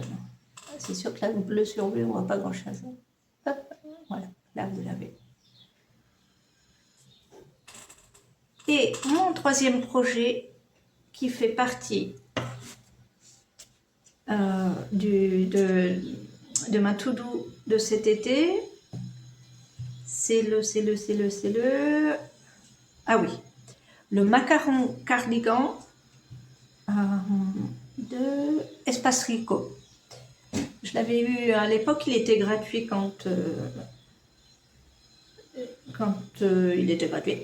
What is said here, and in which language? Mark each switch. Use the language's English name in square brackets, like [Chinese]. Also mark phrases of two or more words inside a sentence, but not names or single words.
[French] C'est sûr que là, le bleu sur bleu, on ne voit pas grand-chose. Voilà, là, vous l'avez. Et mon troisième projet, qui fait partie de ma to-do de cet été, c'est le... Ah oui, le macaron cardigan de Espace Rico. Je l'avais eu à l'époque, il était gratuit quand il était gratuit.